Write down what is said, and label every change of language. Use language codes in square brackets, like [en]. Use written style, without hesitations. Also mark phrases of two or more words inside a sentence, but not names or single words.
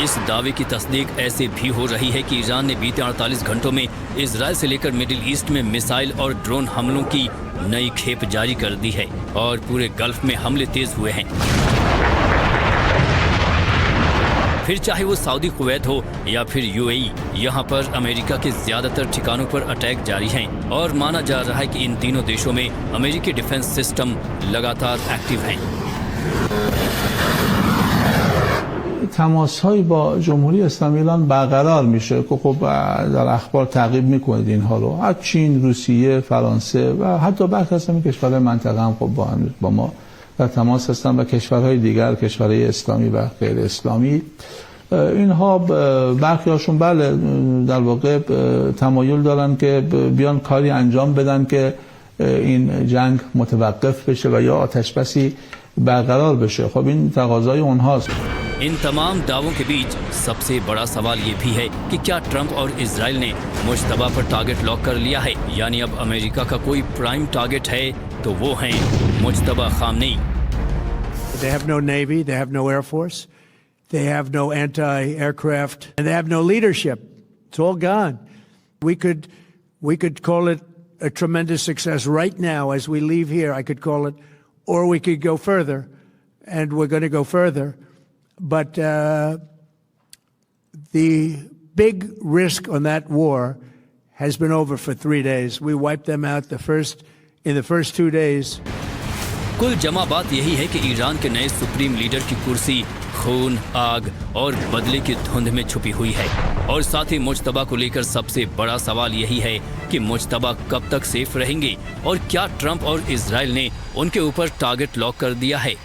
[hi] इस दावे की तस्दीक ऐसे भी हो रही है कि ईरान ने बीते 48 घंटों में इजराइल से लेकर मिडिल ईस्ट में मिसाइल और ड्रोन हमलों की नई खेप जारी कर दी है और पूरे गल्फ में हमले तेज हुए हैं। फिर चाहे वो सऊदी कुवैत हो या फिर यूएई, यहाँ पर अमेरिका के ज्यादातर ठिकानों पर अटैक जारी हैं और माना जा रहा है कि इन तीनों देशों में अमेरिकी [en] defense system [hi] लगातार एक्टिव हैं। [fa] تماس‌هایی با جمهوری اسلامی ایران برقرار میشه که خب در اخبار تعقیب میکنید اینها رو. از چین، روسیه، فرانسه و حتی برخی از کشورهای منطقه هم خب با ما در تماس هستن و کشورهای دیگر، کشورهای اسلامی و غیر اسلامی. اینها برخی هاشون بله در واقع تمایل دارن که بیان کاری انجام بدن که این جنگ متوقف بشه و یا آتش بسی برقرار بشه. خب این تقاضای اونهاست. [hi] इन तमाम दावों के बीच सबसे बड़ा सवाल ये भी है कि क्या ट्रंप और इजराइल ने मुश्तबा पर [en] target lock [hi] कर लिया है, यानी अब अमेरिका का कोई [en] prime target [hi] है तो वो हैं मुश्तबा खामनेई. [en] They have no Navy, they have no Air Force, they have no anti-aircraft, and they have no leadership. It's all gone. We could call it a tremendous success right now as we leave here. I could call it, or we could go further, and we're going to go further. But the big risk on that war has been over for 3 days. We wiped them out in the first 2 days. [hi] कुल जमा बात यही है कि ईरान के नए [en] supreme leader [hi] की कुर्सी खून, आग और बदले की धुंध में छुपी हुई है. और साथ ही मुश्तबा को लेकर सबसे बड़ा सवाल यही है कि मुश्तबा कब तक सेफ रहेंगे और क्या ट्रंप और इजराइल ने उनके ऊपर [en] target lock [hi] कर दिया है.